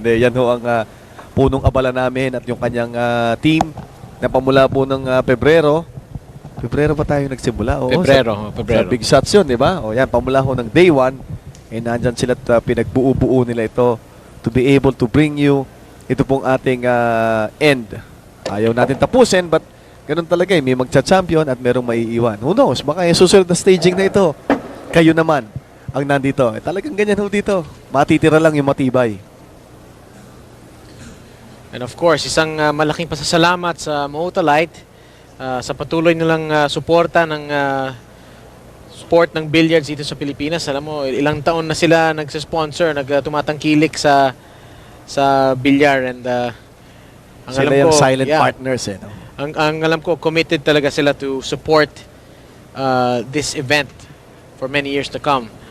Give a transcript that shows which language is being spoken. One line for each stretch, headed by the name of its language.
Filipino: Yan ho ang punong abala namin at yung kanyang team na pamula po ng Pebrero. Pebrero ba tayo nagsimula? Oo, Pebrero. Sa Big Shots yun, di ba? O yan, pamula ho ng day 1. Nandyan sila at pinagbuo-buo nila ito
English: to be able to bring you
Filipino: ito pong ating end. Ayaw natin tapusin, but ganun talaga eh. May magcha-champion at merong maiiwan.
English: Who knows?
Filipino: Baka yung susunod na staging na ito, kayo naman ang nandito. Talagang ganyan ho dito. Matitira lang yung matibay. And of course, isang malaking pasasalamat sa Motolite sa patuloy nilang suporta ng sport ng billiards dito sa Pilipinas. Alam mo, ilang taon na sila nagsa-sponsor, tumatangkilik sa bilyar, and ang Sila alam yung silent partners eh. No? Ang alam ko,
English: committed
Filipino: talaga sila
English: to support this event for many years to come.